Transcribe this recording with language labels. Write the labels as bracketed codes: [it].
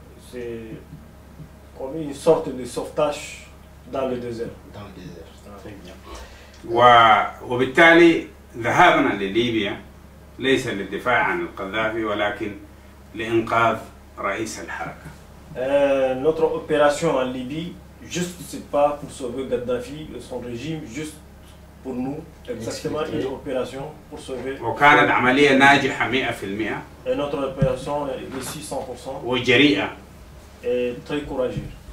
[fr] c'est comme une sorte de sauvetage dans le désert. Dans le désert. Très bien. [ar] وبالتالي ذهابنا لليبيا ليس للدفاع عن القذافي ولكن لإنقاذ رئيس الحركة. [fr] Notre opération en Libye, juste c'est pas pour sauver Gaddafi et son régime, juste pour nous, exactement une opération pour sauver. [ar] وكانت عملية ناجحة 100%. [fr] Et notre opération est réussie 100%. [ar] وجريئة. [fr] Et très courageuse.